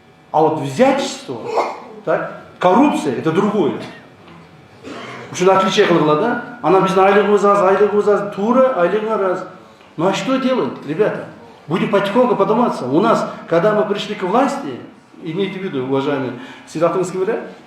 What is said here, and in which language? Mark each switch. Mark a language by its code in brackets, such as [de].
[ru] А вот взяточество, так, коррупция это другое. [ky] Ушуну отличие кылгыла да. Ана биздин айлыгыбыз аз, туура айлыгыңар аз. [ru] Ну а что делать, ребята? Будем потихоньку подниматься. У нас, когда мы пришли к власти, имейте в виду, уважаемые, [ky] сиз атыңыз ким эле?